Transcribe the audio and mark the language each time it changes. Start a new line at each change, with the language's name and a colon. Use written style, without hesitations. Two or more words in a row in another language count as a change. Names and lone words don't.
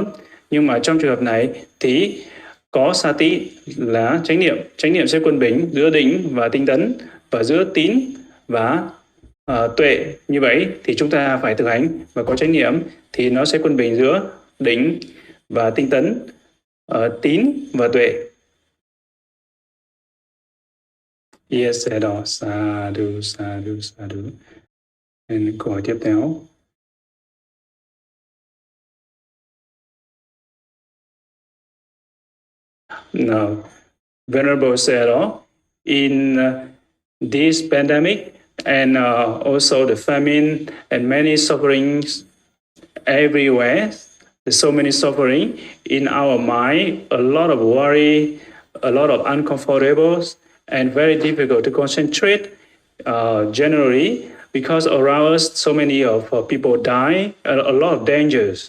Vietnamese: Nhưng mà trong trường hợp này thì có sati là chánh niệm sẽ quân bình giữa định và tinh tấn, và giữa tín và tuệ. Như vậy thì chúng ta phải thực hành và có chánh niệm thì nó sẽ quân bình giữa định và tinh tấn. tín và tuệ. Yes, đó,
Pali: sadhu, sadhu, sadhu.
Vietnamese: And câu hỏi tiếp theo.
English: Now, Venerable Sayadaw, in this pandemic and also the famine and many sufferings everywhere, there's so many suffering in our mind, a lot of worry, a lot of uncomfortable, and very difficult to concentrate generally because around us so many of people die, a lot of dangers.